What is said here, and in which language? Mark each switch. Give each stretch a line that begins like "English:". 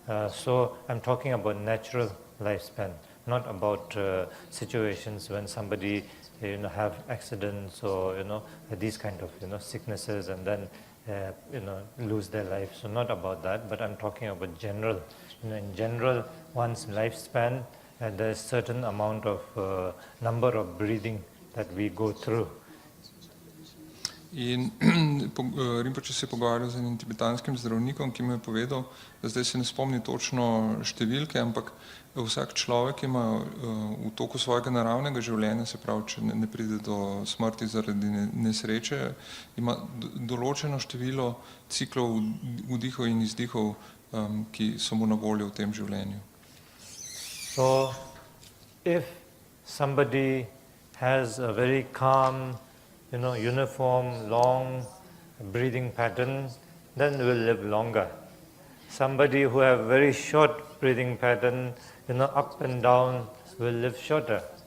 English: So I'm talking about natural lifespan, not about situations when somebody, have accidents or, these kind of, sicknesses and then, lose their life. So not about that, but I'm talking about general. In general, one's lifespan, there's certain amount of number of breathing that we go through.
Slovenian: In Rinpoche se je pogovarjal z enim tibetanskim zdravnikom, ki mu je povedal, da zdaj se ne spomni točno številke, ampak vsak človek ima v toku svojega naravnega življenja, se pravi, če ne pride do smrti zaradi nesreče, ima določeno število ciklov vdihov in izdihov, ki so mu na voljo v tem življenju.
English: So, if somebody has a very calm, uniform, long breathing pattern, then will live longer. Somebody who have very short breathing pattern, up and down, will live shorter.